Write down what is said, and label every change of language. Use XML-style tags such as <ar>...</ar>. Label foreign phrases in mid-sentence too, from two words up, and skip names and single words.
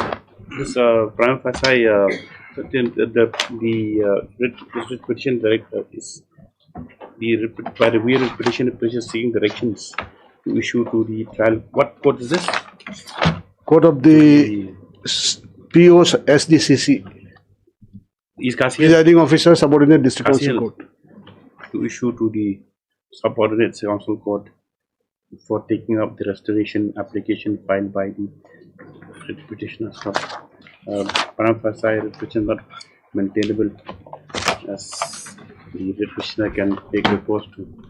<en>This</en> <la>prima facie</la> <en>the petition director is by the way of petition seeking directions to issue to the trial. What court is this? Court of the POs SDCC, Is Khasi presiding officer, subordinate district Khasi council Hills court. to issue to the subordinate council court for taking up the restoration application filed by the petitioner.</en> <la>Prima facie</la> <en>petition not maintainable as the petitioner can take recourse to</en>